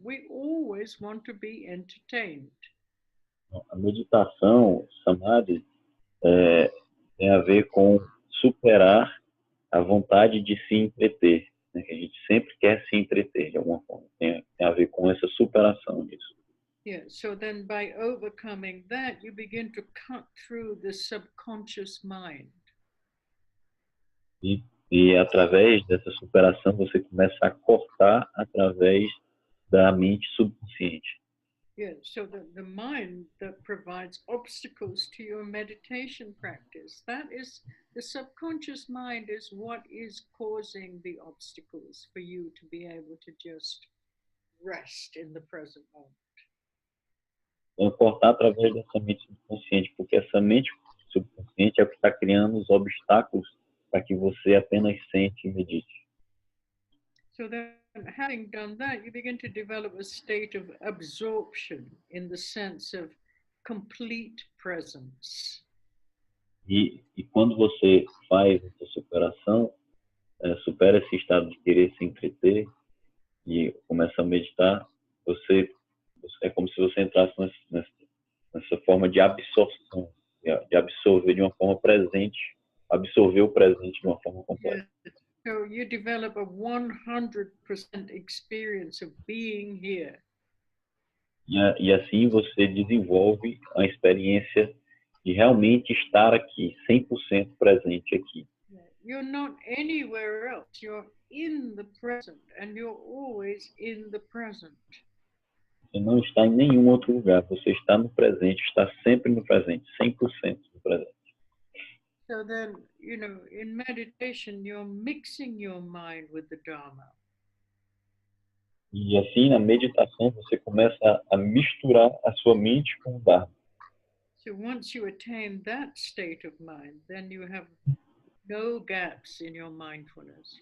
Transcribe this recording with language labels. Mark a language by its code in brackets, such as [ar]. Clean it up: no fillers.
[en] We always want to be entertained. [pt] A meditação, samadhi, tem a ver com superar a vontade de se entreter, né? Que a gente sempre quer se entreter de alguma forma. Tem a ver com essa superação disso. [en] Yeah, so then by overcoming that, you begin to cut through the subconscious mind. [pt] E através dessa superação, você começa a cortar através da mente subconsciente. [en] Yeah, so the mind that provides obstacles to your meditation practice, that is, the subconscious mind is what is causing the obstacles for you to be able to just rest in the present moment. [pt] Então, cortar através dessa mente subconsciente, porque essa mente subconsciente é o que está criando os obstáculos para que você apenas sente e medite. [en] So then, having done that, you begin to develop a state of absorption in the sense of complete presence. [pt] E quando você faz essa superação, supera esse estado de querer se entreter e começa a meditar, é como se você entrasse nessa forma de absorção, de absorver de uma forma presente, absorver o presente de uma forma completa. [en] Yeah. So you develop a 100% experience of being here. [pt] E assim você desenvolve a experiência de realmente estar aqui, 100% presente aqui. [en] You're not anywhere else. You're in the present, and you're always in the present. [pt] Você não está em nenhum outro lugar. Você está no presente, está sempre no presente, 100% no presente. [en] So then, you know, in meditation, you're mixing your mind with the Dharma. [pt] E assim, na meditação, você começa a misturar a sua mente com o Dharma. [en] So once you attain that state of mind, then you have no gaps in your mindfulness.